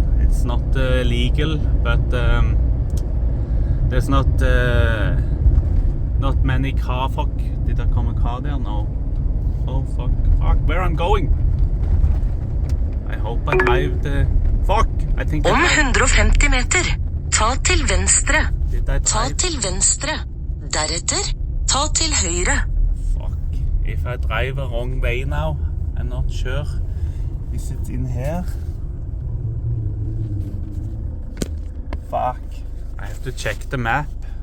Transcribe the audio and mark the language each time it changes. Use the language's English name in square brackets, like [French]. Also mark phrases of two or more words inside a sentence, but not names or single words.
[English] It's not legal, but there's not many car. Fuck, did there come a car there? No. Oh fuck, where I'm going? I hope I drive the... Fuck, I think [Norwegian] Om 150 meter, ta til venstre. Ta til venstre. Deretter, ta til høyre. [English] Fuck, if I drive a wrong way now, I'm not sure. Is it in here? Fuck, I have to check the map.